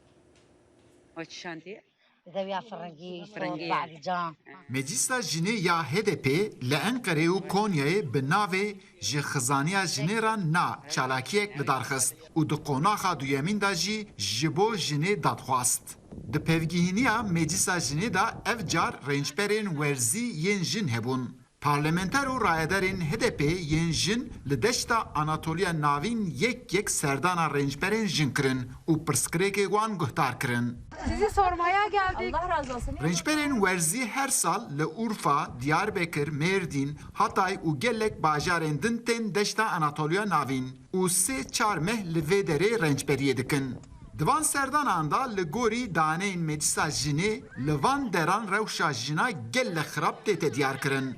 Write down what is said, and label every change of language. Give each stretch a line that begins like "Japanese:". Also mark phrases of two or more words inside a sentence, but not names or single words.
Kurdish: Meclisa jinê ya HDP li Enqerê û Konyayê bi navê ji xizaniya jinêran na çalakiyek li darxist û di qonaxa duyemîn de jî ji bo jinê dadxwast. Di pevgihîniya meclisa jinê da ev car rênçberên werzî yên jin hebûn. Parlamenter û rayedarên HDP yên jin li deşta Anatolya navîn yek serdana rênçberên jin kirin û pirsgirêkê wan guhdar kirin.
Turkish: Sizi sormaya geldik. Allah razı olsun.
Kurdish: Rênçberên werzî her sal li Urfa, Diyarbekir, Mêrdîn, Hatay û gelek bajarên din tên deşta Anatolya navîn û 3-4 meh li vê derê rênçberiyê dikin. Di van serdanan da li gorî daneyên meclisa jinê li van deran rewşa jina gelek xirab tê diyar kirin.